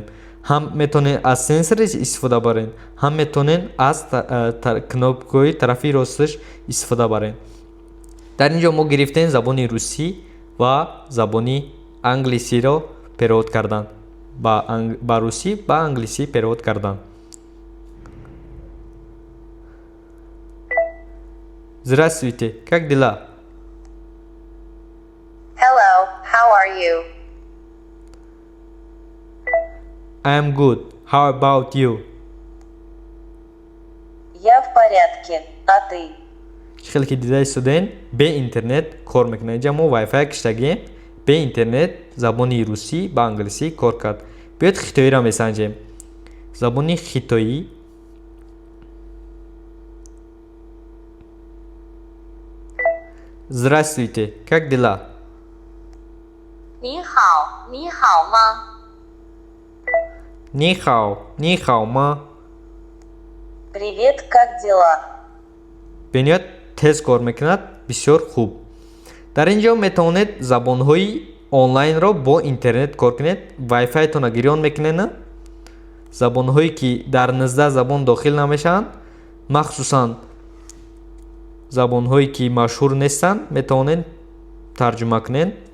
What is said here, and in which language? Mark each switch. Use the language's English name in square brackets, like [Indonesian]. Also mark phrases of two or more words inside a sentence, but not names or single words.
[Tajik] ҳам метавонед аз сенсор истифода баред, ҳам метавонед аз кнопкаи тарафи росташ истифода баред. Дар инҷо мо гирифтем забони русӣ ва забони англисиро перевод кардан. Ба русӣ ба англисӣ перевод кардан. [Russian] Здравствуйте, как дела? [English] Hello, how are you? I am good. How about you? [Russian] Я в порядке, а ты? [Tajik] Чӣ хел ки дида истодем бе интернет кор мекунад. Инҷа мо Wi-Fi киштагем бе интернет забони русӣ ба англисӣ кор кард. Биёед хитоиро месанҷем. Забони хитоӣ. [Russian] Здравствуйте, как дела? [Chinese] 你好，你好吗？你好，你好吗. [Russian] Привет, как дела? [Tajik] Биёед тез кор мекунад, бисёр хуб. Дар инҷо метавонед забонҳои онлайнро бо интернет кор кунед. Wi-Fi-тона гирён мекунед. Забонҳое ки дар 19 забон дохил намешаванд, махсусан забонҳое ки машҳур нестанд, метавонед тарҷума кунед.